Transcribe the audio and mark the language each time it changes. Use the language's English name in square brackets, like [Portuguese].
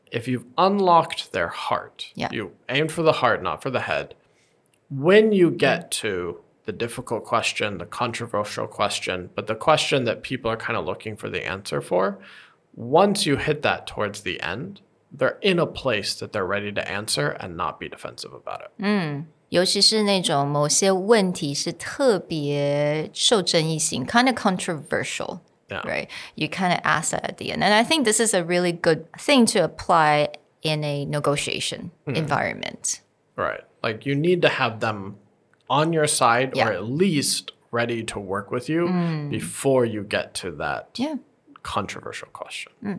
[English] If you've unlocked their heart, you aimed for the heart, not for the head. When you get to the difficult question, the controversial question, but the question that people are kind of looking for the answer for, once you hit that towards the end, they're in a place that they're ready to answer and not be defensive about it. [Chinese] 尤其是那种某些问题是特别受争议性 [English] kind of controversial, right? You kind of ask that at the end. And I think this is a really good thing to apply in a negotiation environment. Right. Like you need to have them on your side or at least ready to work with you before you get to that controversial question.